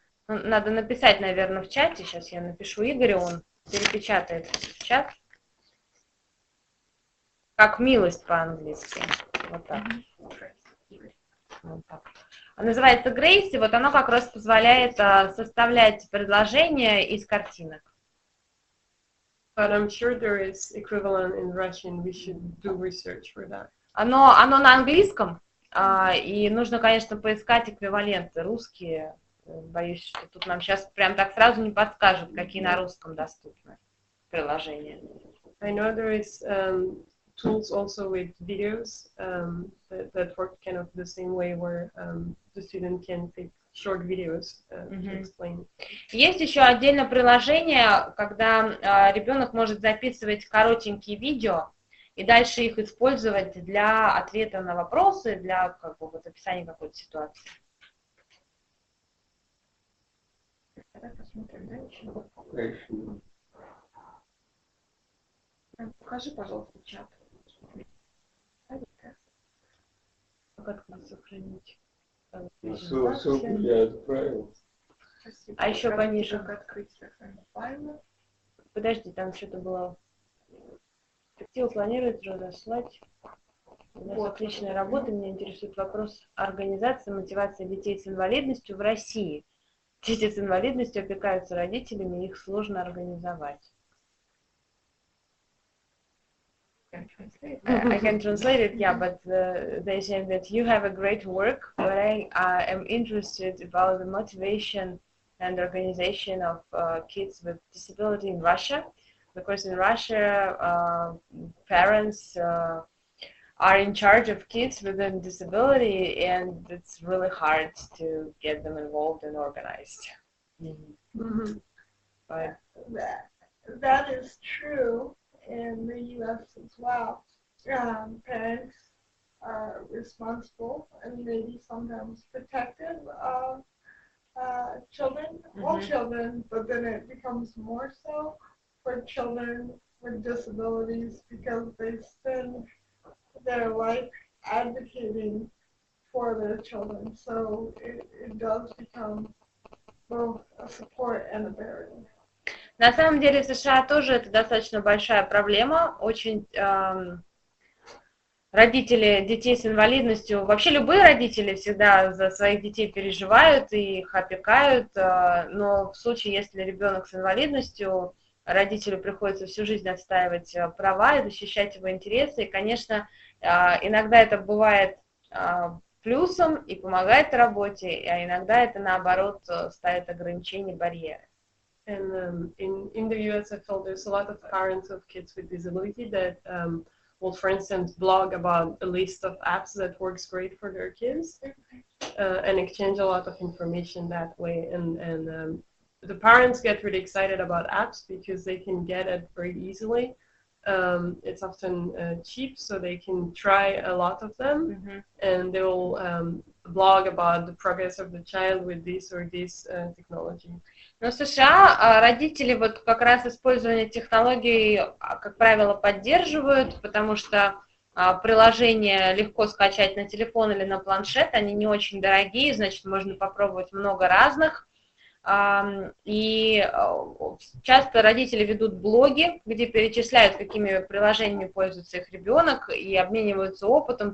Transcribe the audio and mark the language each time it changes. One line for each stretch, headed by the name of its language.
Russian: Надо написать, наверное, в чате. Сейчас я напишу Игорю, он перепечатает в чат. Как милость по-английски. Вот так. Вот так. Называется Grace, и вот оно как раз позволяет составлять предложения из картинок.
English: But I'm sure there is equivalent in Russian. We should do research for that.
Russian: Оно на английском, и нужно, конечно, поискать эквиваленты русские. Боюсь, что тут нам сейчас прям так сразу не подскажут, какие на русском доступны приложения.
English: I know there is tools also with videos that work kind of the same way, where the student can take short videos to explain.
Russian: Есть еще отдельно приложение, когда ребенок может записывать коротенькие видео и дальше их использовать для ответа на вопросы, для как бы, вот, описания какой-то ситуации. Давай посмотрим, да, еще? Покажи, пожалуйста, чат. Как это сохранить? Ссылку я отправил. Спасибо. А еще пониже. Как открыть файлы? Подожди, там что-то было. Перспективу планирует разослать. У нас отличная работа. Меня интересует вопрос организации, мотивации детей с инвалидностью в России. Дети с инвалидностью опекаются родителями, их сложно организовать.
English: I can translate it, yeah, but they say that you have a great work, but I am interested about the motivation and organization of kids with disability in Russia, because in Russia parents are in charge of kids with a disability, and it's really hard to get them involved and organized. But that is true in the U.S. as well. Parents are responsible and maybe sometimes protective of children, all children, but then it becomes more so for children with disabilities because they spend their life advocating for their children. So it does become both a support and a barrier.
Russian: На самом деле в США тоже это достаточно большая проблема. Очень родители детей с инвалидностью, вообще любые родители всегда за своих детей переживают и их опекают, но в случае, если ребенок с инвалидностью, родителю приходится всю жизнь отстаивать права и защищать его интересы. И, конечно, иногда это бывает плюсом и помогает работе, а иногда это, наоборот, ставит ограничения, барьеры.
English: And in the US, I felt there's a lot of parents of kids with disability that will, for instance, blog about a list of apps that works great for their kids, and exchange a lot of information that way. And the parents get really excited about apps because they can get it very easily. It's often cheap, so they can try a lot of them, and they will blog about the progress of the child with this or this technology.
Russian: Но в США родители вот как раз использование технологий, как правило, поддерживают, потому что приложения легко скачать на телефон или на планшет, они не очень дорогие, значит, можно попробовать много разных. И часто родители ведут блоги, где перечисляют, какими приложениями пользуется их ребенок, и обмениваются опытом.